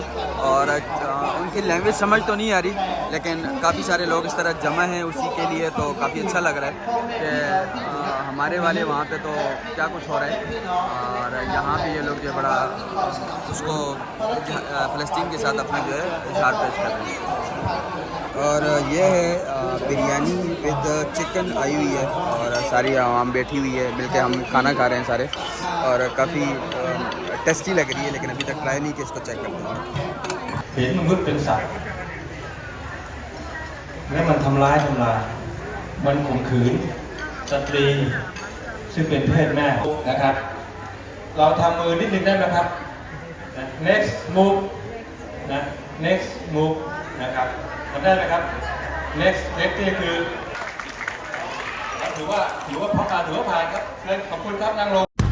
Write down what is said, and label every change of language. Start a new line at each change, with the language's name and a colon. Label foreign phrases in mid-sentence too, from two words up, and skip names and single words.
Urdu: اور ان کی لینگویج سمجھ تو نہیں آ رہی، لیکن کافی سارے لوگ اس طرح جمع ہیں اسی کے لیے، تو کافی اچھا لگ رہا ہے کہ ہمارے والے وہاں پہ تو کیا کچھ ہو رہا ہے، اور یہاں پہ یہ لوگ جو بڑا اس کو فلسطین کے ساتھ اپنا جو ہے اظہار پیش کر رہے ہیں. اور یہ ہے بریانی
English: with chicken
Urdu: آئی ہوئی ہے، اور ساری عوام بیٹھی ہوئی ہے، مل کے ہم کھانا کھا رہے ہیں سارے، اور کافی ٹیسٹی لگ رہی ہے، لیکن ابھی تک ٹرائی نہیں کیا، اس کو چیک کرتے ہیں.
Thai: เห็นมนุษย์เป็นสัตว์และมันทำร้ายมันข่มขืนสตรีซึ่งเป็นเพศแม่นะครับเราทำมือนิดนึงได้ไหมครับ
English: next move
Thai: นะ
English: next move
Thai: นะครับทำได้ไหมครับ next นี่คือถือว่าผ่านครับเชิญขอบคุณครับนั่งลง